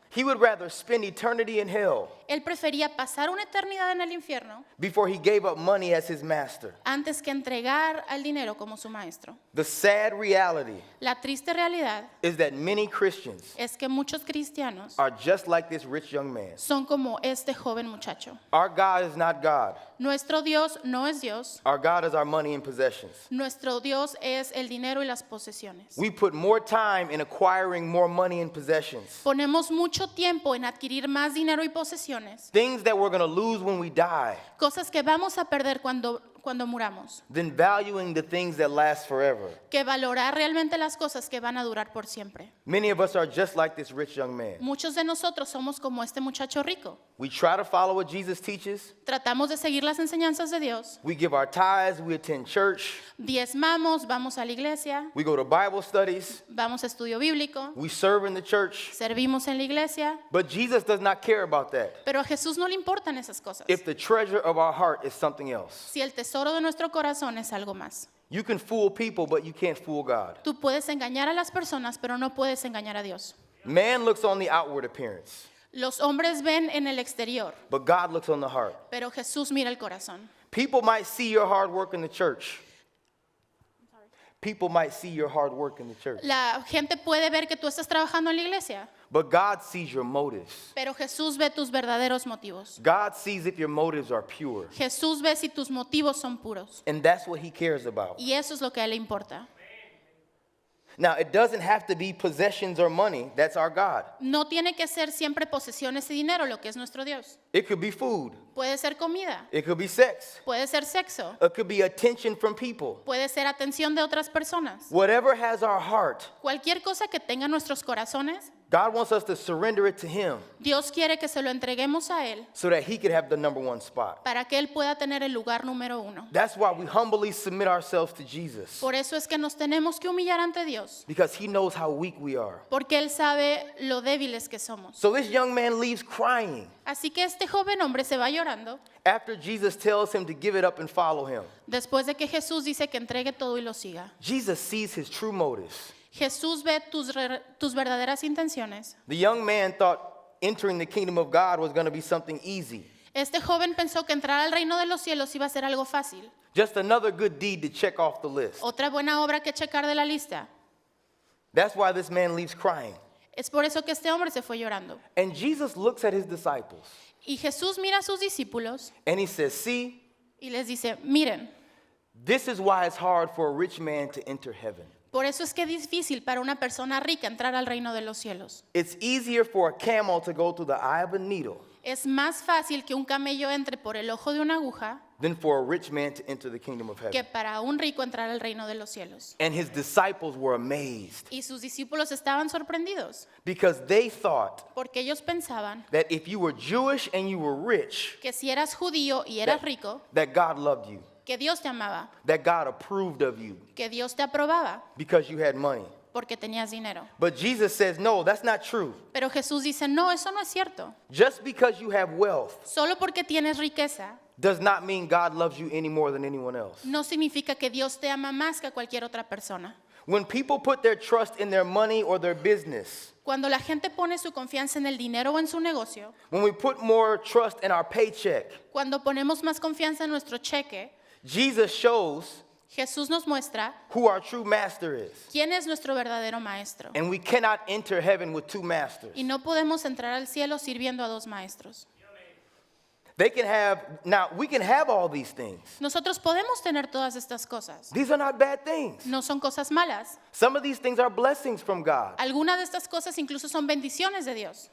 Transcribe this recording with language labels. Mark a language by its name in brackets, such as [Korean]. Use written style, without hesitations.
[English] He would rather spend eternity in hell [Spanish] Él prefería pasar una eternidad en el infierno [English] before he gave up money as his master. [Spanish] antes que entregar al dinero como su maestro. [English] The sad reality [Spanish] La triste realidad [English] is that many Christians [Spanish] es que muchos cristianos [English] are just like this rich young man. [Spanish] son como este joven muchacho. [English] Our God is not God. [Spanish] Nuestro Dios no es Dios. [English] Our God is our money and possessions. [Spanish] Nuestro Dios es el dinero y las posesiones. [English] We put more time in acquiring more money and possessions, [Spanish] Ponemos mucho tiempo en adquirir más dinero y posesiones, [English] things that we're going to lose when we die, [Spanish] cosas que vamos a perder cuando muramos, [English] than valuing the things that last forever. [Spanish] que valorar realmente las cosas que van a durar por siempre. [English] Many of us are just like this rich young man. [Spanish] Muchos de nosotros somos como este muchacho rico. [English] We try to follow what Jesus teaches. [Spanish] Tratamos de seguir las enseñanzas de Dios. [English] We give our tithes. We attend church. [Spanish] Diezmamos, vamos a la iglesia, [English] We go to Bible studies. [Spanish] vamos a estudio bíblico, [English] We serve in the church. [Spanish] servimos en la iglesia, [English] But Jesus does not care about that [Spanish] pero a Jesús no le importan esas cosas. [English] if the treasure of our heart is something else. [Spanish] Si el tesoro de nuestro corazón es algo más. [English] You can fool people, but you can't fool God. [Spanish] Tú puedes engañar a las personas, pero no puedes engañar a Dios. [English] Man looks on the outward appearance, [Spanish] Los hombres ven en el exterior, [English] but God looks on the heart. [Spanish] pero Jesús mira el corazón. [English] People might see your hard work in the church. People might see your hard work in the church, [Spanish] La gente puede ver que tú estás trabajando en la iglesia, [English] but God sees your motives. [Spanish] pero Jesús ve tus verdaderos motivos. [English] God sees if your motives are pure, [Spanish] Jesús ve si tus motivos son puros. [English] and that's what he cares about. [Spanish] Y eso es lo que a él le importa. [English] Now, it doesn't have to be possessions or money. That's our God. [Spanish] No tiene que ser siempre posesiones y dinero lo que es nuestro Dios. [English] It could be food. [Spanish] Puede ser comida, [English] It could be sex. [Spanish] puede ser sexo, [English] It could be attention from people. [Spanish] puede ser atención de otras personas. [English] Whatever has our heart, [Spanish] Cualquier cosa que tenga nuestros corazones, [English] God wants us to surrender it to him [Spanish] Dios quiere que se lo entreguemos a Él [English] so that he could have the number one spot. [Spanish] para que Él pueda tener el lugar número 1. [English] That's why we humbly submit ourselves to Jesus, [Spanish] Por eso es que nos tenemos que humillar ante Dios, [English] because he knows how weak we are. [Spanish] porque Él sabe lo débiles que somos. [English] So this young man leaves crying [Spanish] Así que este joven hombre se va llorando [English] after Jesus tells him to give it up and follow him. [Spanish] después de que Jesús dice que entregue todo y lo siga. [English] Jesus sees his true motives. [Spanish] Jesús ve tus verdaderas intenciones. [English] The young man thought entering the kingdom of God was going to be something easy, [Spanish] Este joven pensó que entrar al reino de los cielos iba a ser algo fácil, [English] just another good deed to check off the list. [Spanish] otra buena obra que checar de la lista. [English] That's why this man leaves crying. [Spanish] Es por eso que este hombre se fue llorando. [English] And Jesus looks at his disciples [Spanish] Y Jesús mira a sus discípulos [English] and he says, see, [Spanish] y les dice, miren, [English] this is why it's hard for a rich man to enter heaven. [Spanish] por eso es que es difícil para una persona rica entrar al reino de los cielos. [English] It's easier for a camel to go through the eye of a needle [Spanish] Es más fácil que un camello entre por el ojo de una aguja [English] than for a rich man to enter the kingdom of [Spanish] que [English] heaven. [Spanish] para un rico entrar al reino de los cielos. [English] And his disciples were amazed [Spanish] Y sus discípulos estaban sorprendidos [English] because they thought [Spanish] porque ellos pensaban [English] that if you were Jewish and you were rich, [Spanish] que si eras judío y eras [English] that, [Spanish] rico, [English] that God loved you, [Spanish] que Dios te amaba, [English] that God approved of you [Spanish] que Dios te aprobaba [English] because you had money. [Spanish] porque tenías dinero. [English] But Jesus says, no, that's not true. [Spanish] Pero Jesús dice, no, eso no es cierto. [English] Just because you have wealth [Spanish] Solo porque tienes riqueza [English] does not mean God loves you any more than anyone else. [Spanish] no significa que Dios te ama más que a cualquier otra persona. [English] When people put their trust in their money or their business, [Spanish] Cuando la gente pone su confianza en el dinero o en su negocio, [English] when we put more trust in our paycheck, [Spanish] cuando ponemos más confianza en nuestro cheque, [English] Jesus shows [Spanish] Jesús nos muestra [English] who our true master is. [Spanish] quién es nuestro verdadero maestro. [English] And we cannot enter heaven with two masters. [Spanish] Y no podemos entrar al cielo sirviendo a dos maestros. [English] They can have, now we can have all these things. [Spanish] Nosotros podemos tener todas estas cosas. [English] These are not bad things. [Spanish] No son cosas malas. [English] Some of these things are blessings from God, [Spanish] Algunas de estas cosas incluso son bendiciones de Dios,